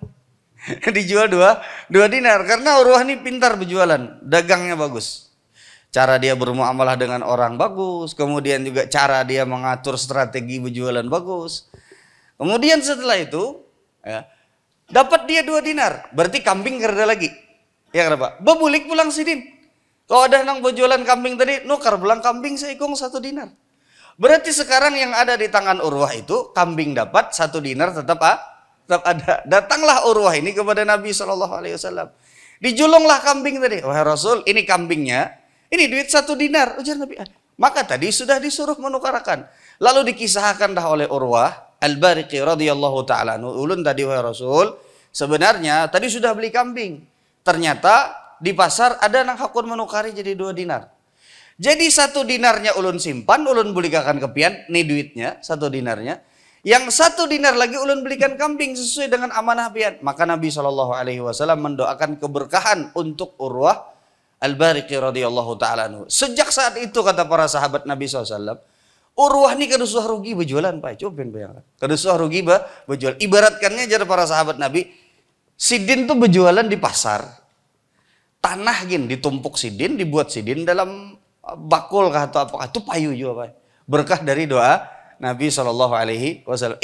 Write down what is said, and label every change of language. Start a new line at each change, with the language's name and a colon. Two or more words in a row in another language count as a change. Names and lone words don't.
Indonesian: Dijual 2 dinar karena Urwah ini pintar berjualan, dagangnya bagus. Cara dia bermuamalah dengan orang bagus, kemudian juga cara dia mengatur strategi berjualan bagus. Kemudian setelah itu, dapat dia 2 dinar, berarti kambing kerja lagi. Ya kenapa?
Banjar: Bebulik pulang sidin. Kalau ada nang berjualan kambing tadi, nukar pulang kambing seikung 1 dinar.
Indonesian: Berarti sekarang yang ada di tangan Urwah itu, kambing dapat 1 dinar tetap ada. Datanglah Urwah ini kepada Nabi
Arabic: صلى الله عليه وسلم.
Indonesian: Dijulunglah kambing tadi. Wahai Rasul, ini kambingnya. Ini duit 1 dinar, ujar Nabi. Maka tadi sudah disuruh menukarkan. Lalu dikisahkan dah oleh Urwah Al-Bariqi
Arabic: رضي الله تعالى عنه.
Banjar: Ulun tadi wahai Rasul, sebenarnya tadi sudah beli kambing. Ternyata di pasar ada nang hakun menukari jadi 2 dinar. Jadi 1 dinarnya ulun simpan, ulun belikan kepian, nih duitnya 1 dinarnya.
Indonesian: Yang 1 dinar lagi ulun belikan kambing sesuai dengan amanah pian. Maka Nabi
Arabic: صلى الله عليه وسلم
Indonesian: mendoakan keberkahan untuk Urwah Al-Bariqi
Arabic: رضي الله تعالى عنه.
Indonesian: Sejak saat itu kata para sahabat Nabi SAW, Urwah ini kedusuh rugi berjualan Pak. Coba bayangkan. Kedusuh rugi berjualan. Ibaratkannya jadi para sahabat Nabi, sidin tuh berjualan di pasar.
Banjar: Tanah gin ditumpuk sidin, dibuat sidin dalam bakul kah atau apa. Itu payu juga Pak.
Indonesian: Berkah dari doa Nabi SAW.